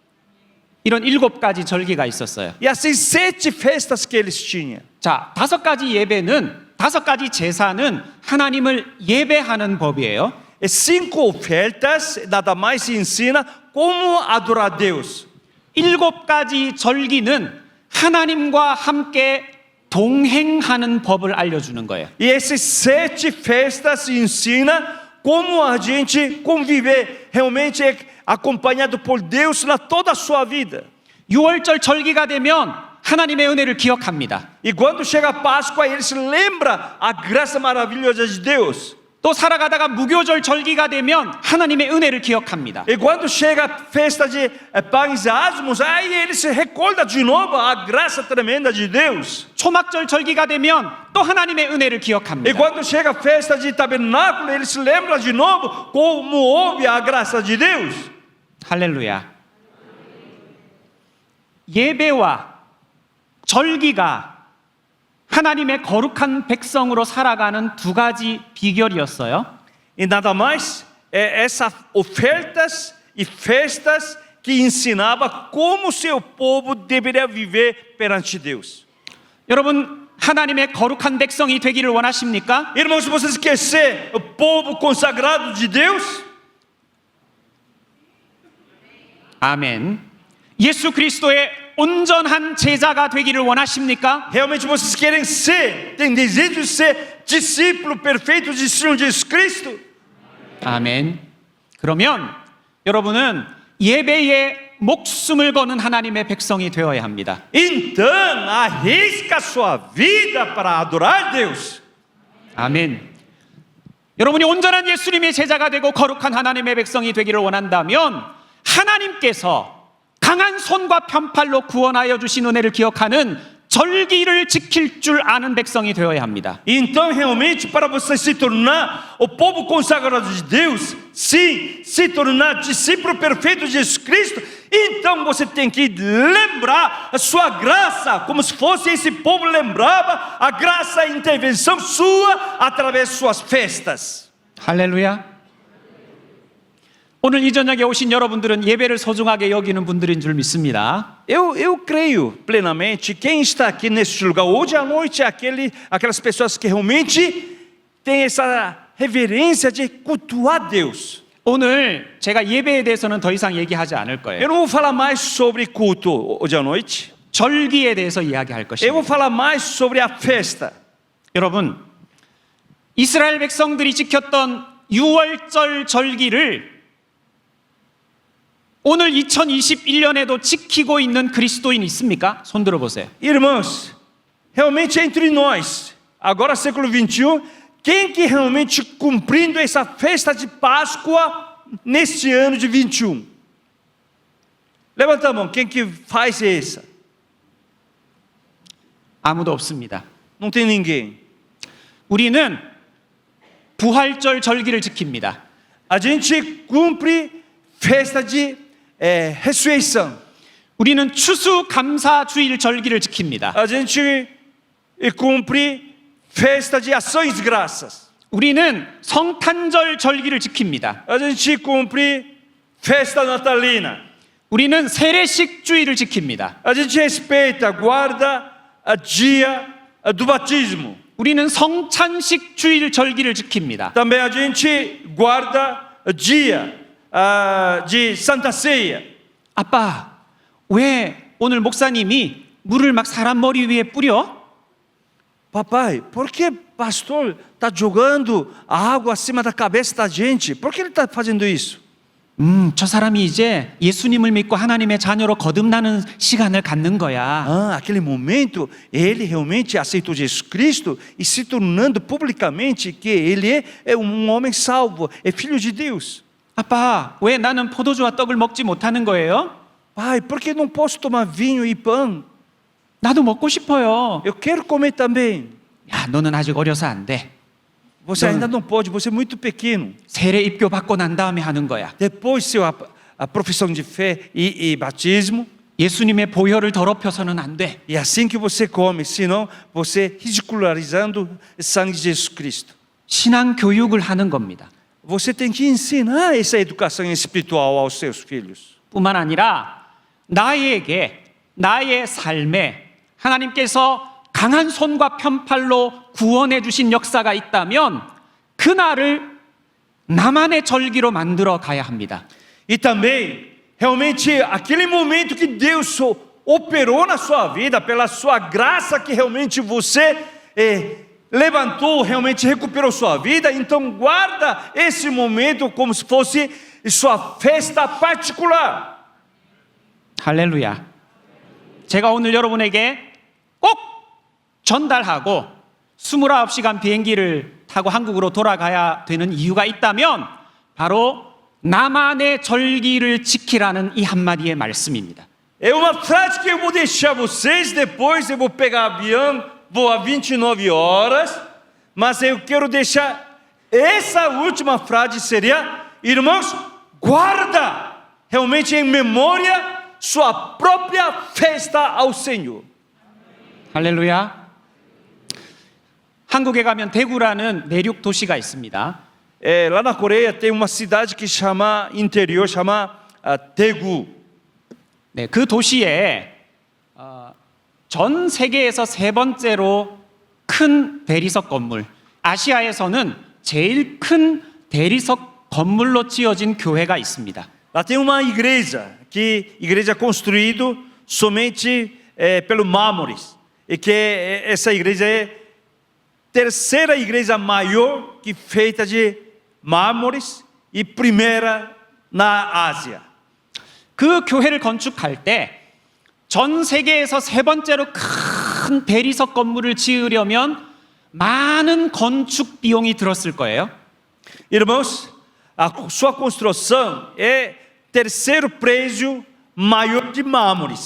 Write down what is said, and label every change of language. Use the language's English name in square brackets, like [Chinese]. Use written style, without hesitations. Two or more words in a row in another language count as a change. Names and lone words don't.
[Korean] 이런 7가지 절기가 있었어요. [Portuguese] E assim 7 festas que eles tinham. [Korean] 자, 5가지 예배는 5가지 제사는 하나님을 예배하는 법이에요. [Portuguese] E 5 ofertas, nada mais se ensina como adorar a Deus. [Korean] 7가지 절기는 하나님과 함께 동행하는 법을 알려주는 거예요. [Portuguese] E esses 7 festas ensina como a gente conviver realmente acompanhado por Deus na toda a sua vida. [Korean] 6월절 절기가 되면 하나님의 은혜를 기억합니다. [Portuguese] E quando chega a Páscoa, eles lembram a graça maravilhosa de Deus. [Korean] 또 살아가다가 무교절 절기가 되면 하나님의 은혜를 기억합니다. [Portuguese] E quando chega a festa de pães asmos, aí eles se recordam de novo a graça tremenda de Deus. [Korean] 초막절 절기가 되면 또 하나님의 은혜를 [Portuguese] E [Korean] 기억합니다. [Portuguese] quando chega a festa de tabernáculo, eles se lembram de novo como houve a graça de Deus. [Korean] 할렐루야. 예배와 절기가 하나님의 거룩한 백성으로 살아가는 2가지 비결이었어요. [Portuguese] E nada mais, essas ofertas e festas que ensinava como seu povo deveria viver perante Deus. [Korean] 여러분, 하나님의 거룩한 백성이 되기를 원하십니까? [Portuguese] Irmãos, vocês querem ser o povo consagrado de Deus? [Korean] 아멘. 예수 그리스도의 온전한 제자가 되기를 원하십니까? [Portuguese] Realmente vocês querem ser, têm desejo de ser discípulo perfeito de Senhor Jesus Cristo? [Korean] 아멘. 그러면 여러분은 예배에 목숨을 거는 하나님의 백성이 되어야 합니다. [Portuguese] Então, arrisca a sua vida para adorar Deus. [Korean] 아멘. 여러분이 온전한 예수님의 제자가 되고 거룩한 하나님의 백성이 되기를 원한다면 하나님께서 강한 손과 편팔로 구원하여 주신 은혜를 기억하는 절기를 지킬 줄 아는 백성이 되어야 합니다. [Portuguese] Então, realmente, para você se tornar o povo consagrado de Deus, sim, se tornar discípulo perfeito de Jesus Cristo, então você tem que lembrar a sua graça, como se fosse esse povo lembrava a graça e intervenção sua através de suas festas. [Korean] 할렐루야. 오늘 이 저녁에 오신 여러분들은 예배를 소중하게 여기는 분들인 줄 믿습니다. [Portuguese] Eu creio plenamente, quem está aqui neste lugar hoje à noite é aquelas pessoas que realmente têm essa reverência de cultuar Deus. [Korean] 오늘 제가 예배에 대해서는 더 이상 얘기하지 않을 [Portuguese] Eu [Korean] 거예요. [Portuguese] não vou falar mais sobre culto hoje à noite. [Korean] 절기에 대해서 이야기할 [Portuguese] Eu vou [Korean] 것입니다. [Portuguese] falar mais sobre a festa. [Korean] 여러분, 이스라엘 백성들이 지켰던 6월절 절기를 오늘 2021년에도 지키고 있는 그리스도인 있습니까? 손 들어보세요. [Portuguese] Irmãos, realmente entre nós, agora século 21, quem que realmente cumprindo essa festa de Páscoa neste ano de 21? Levanta a mão, quem que faz essa? [Korean] 아무도 없습니다. [Portuguese] Não tem ninguém. [Korean] 우리는 부활절 절기를 지킵니다. [Portuguese] A gente cumpre festa de ressurreição. [Korean] 우리는 추수감사주일 절기를 지킵니다. [Portuguese] A gente cumpre festa de ações de graças. [Korean] 우리는 성탄절 절기를 지킵니다. [Portuguese] A gente cumpre festa natalina. [Korean] 우리는 세례식주일을 지킵니다. [Portuguese] A gente respeita, guarda a dia do batismo. [Korean] 우리는 성찬식주일 절기를 지킵니다. [Portuguese] Também a gente guarda dia de Santa Ceia. [Korean] 아빠, 왜 오늘 목사님이 물을 막 사람 머리 위에 뿌려? [Portuguese] Papai, por que pastor está jogando a água acima da cabeça da gente? Por que ele está fazendo isso? [Korean] 저 사람이 이제 예수님을 믿고 하나님의 자녀로 거듭나는 시간을 갖는 거야. [Portuguese] Ah, aquele momento, ele realmente aceitou Jesus Cristo e se tornando publicamente que ele é homem salvo, é filho de Deus. [Korean] 아빠, 왜 나는 포도주와 떡을 먹지 못하는 거예요? [Portuguese] Pai, por que não posso tomar vinho e pão? [Korean] 나도 먹고 싶어요. [Portuguese] Eu quero comer também. [Korean] 야, 너는 아직 어려서 안 돼. [Portuguese] Você ainda não pode, você é muito pequeno. [Korean] 세례 입교 받고 난 다음에 하는 거야. [Portuguese] Depois a profissão de fé e batismo, [Korean] 예수님의 보혈을 더럽혀서는 안 돼. [Portuguese] e assim que você come, senão você ridicularizando o sangue de Jesus Cristo. [Korean] 신앙 교육을 하는 겁니다. [Portuguese] Você tem que ensinar essa educação espiritual aos seus filhos. [Korean] 뿐만 아니라 나에게, 나의 삶에 하나님께서 강한 손과 편팔로 구원해 주신 역사가 있다면 그날을 나만의 절기로 만들어 가야 합니다. [Portuguese] E também, realmente, aquele momento que Deus operou na sua vida, pela sua graça que realmente você levantou, realmente recuperou sua vida, então guarda esse momento como se fosse sua festa particular. [Korean] 할렐루야. 제가 오늘 여러분에게 꼭 전달하고 29시간 비행기를 타고 한국으로 돌아가야 되는 이유가 있다면 바로 나만의 절기를 지키라는 이 한마디의 말씀입니다. [Portuguese] É uma frase que eu vou deixar vocês, depois eu vou pegar avião, vou a 29 horas, mas eu quero deixar essa última frase seria, irmãos, guarda realmente em memória sua própria festa ao Senhor. [Korean] 할렐루야. 한국에 가면 대구라는 내륙 도시가 있습니다. [Portuguese] Lá na Coreia tem uma cidade que chama interior, chama Daegu. [Korean] 네, 그 도시에 전 세계에서 세 번째로 큰 대리석 건물, 아시아에서는 제일 큰 대리석 건물로 지어진 교회가 있습니다. [Portuguese] Lá tem uma igreja construída somente pelo mármores, e que essa igreja é terceira igreja maior que feita de mármores e primeira na Ásia. [Korean] 그 교회를 건축할 때 전 세계에서 세 번째로 큰 대리석 건물을 지으려면 많은 건축 비용이 들었을 거예요. [Portuguese] Irmãos, a sua construção é terceiro prédio maior de mármores.